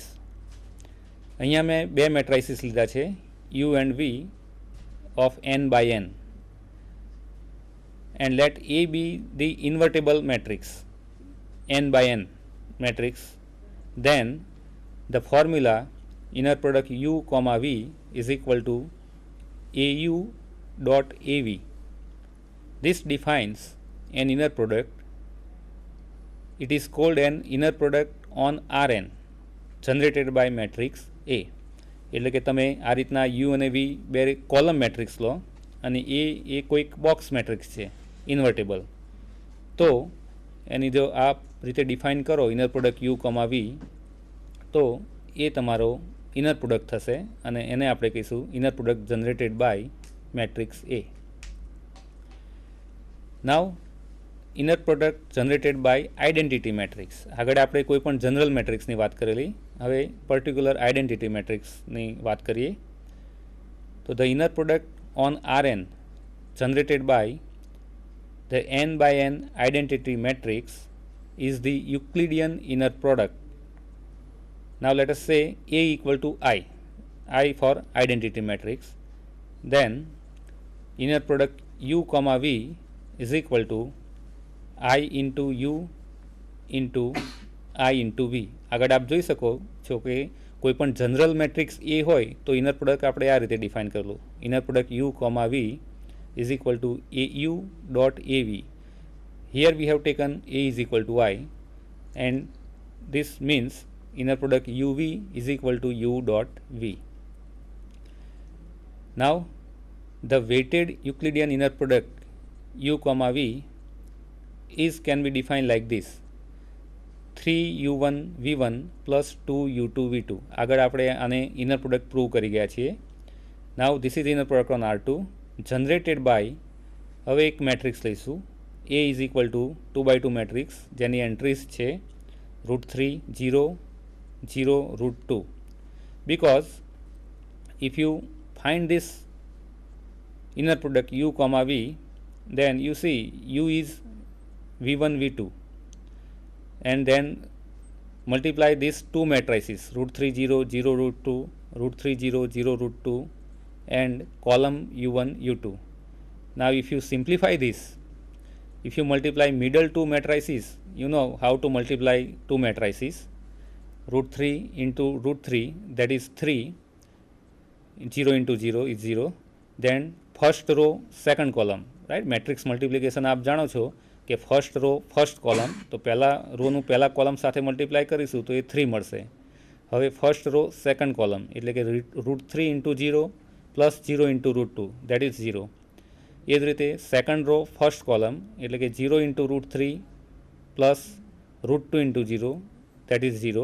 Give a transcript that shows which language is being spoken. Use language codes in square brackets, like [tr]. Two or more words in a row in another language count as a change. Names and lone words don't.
[gu] અહીંયા મેં બે મેટ્રાઇસિસ લીધા છે, [en] you and V of n/n, and let A be the invertible matrix n/n matrix. Then the formula inner product u, v is equal to au dot av. This defines an inner product. It is called an inner product on Rn generated by matrix A. [gu] એટલે કે તમે આ રીતના u અને v બે [en] column matrix [gu] લો અને એ કોઈક [en] box matrix [gu] છે ઇન્વર્ટેબલ, તો એની જો આ રીતે ડિફાઇન કરો [en] inner product u, v, [gu] તો એ તમારો [en] inner product [gu] થશે અને એને આપણે કહીશું [en] inner product generated by matrix A. Now inner product generated by identity matrix. [gu] આગળ આપણે કોઈ પણ જનરલ મેટ્રિક્સની વાત કરેલી, હવે પર્ટિક્યુલર આઇડેન્ટિટી મેટ્રિક્સની વાત કરીએ. [en] તો the inner product on Rn generated by the n by n identity matrix is the Euclidean inner product. Now let us say A equal to I for identity matrix. Then inner product U comma V is equal to I into U into I into V. [gu] આગળ આપ જોઈ શકો છો કે કોઈ પણ [en] general matrix [gu] એ હોય તો [en] inner product [gu] આપણે આ રીતે ડિફાઇન કરેલું. [en] inner product U comma V is equal to AU dot AV. Here we have taken A is equal to I, and this means inner product UV is equal to U dot V. Now the weighted Euclidean inner product U comma V can be defined like this: 3U1 V1 plus 2U2 V2. [gu] આગળ આપણે આને [en] inner product prove [gu] કરી ગયા છીએ. [en] Now this is inner product on R2 generated by, [gu] હવે એક મેટ્રિક્સ લઈશું [en] A is equal to 2x2 matrix [gu] જેની એન્ટ્રીઝ છે √3 0 0 √2. [en] Because if you find this inner product U comma V, then you see U is V1 V2, and then multiply these two matrices √3 0 0 √2, √3 0 0 √2, and column U1 U2. Now if you simplify this, if you multiply middle two matrices, you know how to multiply two matrices. √3 into √3, that is 3, 0 into 0 is 0. Then first row second column, right? Matrix multiplication [hi] आप जानो [gu] છો કે [en] first row first column, [gu] તો પહેલા રોનું પહેલા કોલમ સાથે મલ્ટીપ્લાય કરીશું તો એ 3 મળશે. હવે [en] first row second column [gu] એટલે કે [en] √3 into 0 plus 0 into √2, that is 0. [gu] એ જ રીતે [en] second row first column [gu] એટલે કે [en] 0 into √3 plus √2 into 0, that is 0.